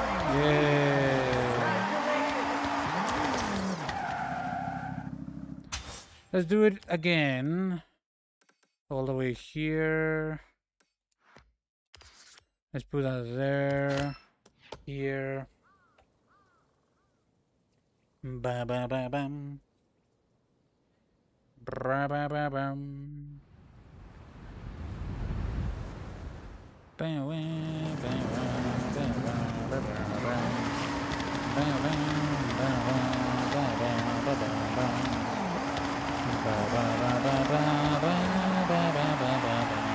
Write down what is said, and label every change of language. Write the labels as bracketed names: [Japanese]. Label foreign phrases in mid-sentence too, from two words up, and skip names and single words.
[English] Yeah. Let's do it again. All the way here. Let's put that there. Here. Ba ba ba bam. Ba ba ba bam. Ba wa ba wa ba wa ba ba ba. Ba wa ba wa ba wa ba ba ba. Ba ba ba ba ba ba ba ba ba ba ba.